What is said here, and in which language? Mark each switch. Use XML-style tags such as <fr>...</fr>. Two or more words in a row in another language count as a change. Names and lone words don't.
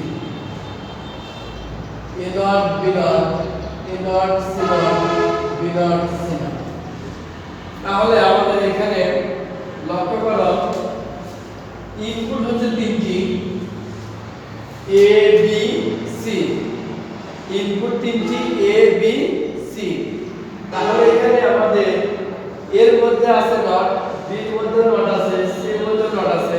<en>a dot b dot a dot c dot b dot c dot।</en> <bn>তাহলে আমাদের এখানে লক্ষ্য করো, ইনপুট হচ্ছে 3টি, a b c, ইনপুট 3টি a b c। তাহলে এখানে আমাদের এর মধ্যে আছে নট, বি এর মধ্যে নট আছে, সি এর মধ্যে নট আছে।</bn>